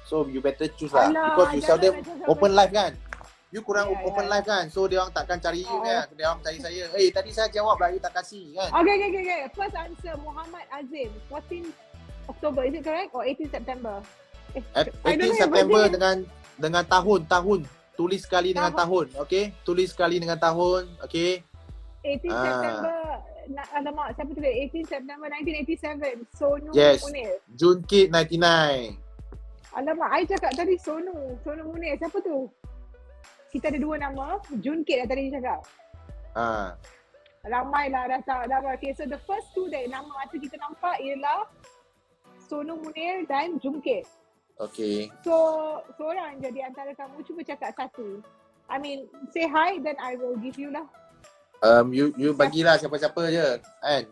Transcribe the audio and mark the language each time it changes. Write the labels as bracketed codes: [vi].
[en] So you better choose lah, because you seldom open live kan. You kurang open live kan. [ms] So dia orang takkan cari you kan. Dia orang cari saya. Tadi saya jawab lah, you tak kasih kan. Okay. [en] First answer, Muhammad Azim, 14 October, is it correct? Or 18 September? [ms] 18 September dengan tahun. Tulis sekali dengan tahun. Okay. Tulis sekali dengan tahun. Okay. 18 September, alamak, siapa tulis? 18 September 1987, Sonu Munir. Junkit 99. Alamak, I cakap tadi Sonu Munir, siapa tu? Kita ada dua nama, Junkit dah tadi cakap. Ramai lah dah tahu. [en] Okay, so the first two that [ms] nama mata kita nampak ialah Sonu Munir dan Junkit. Okay. So, seorang jadi antara kamu, cuba cakap satu. [en] I mean, say hi, then I will give you lah. [ms] You bagilah siapa-siapa je kan.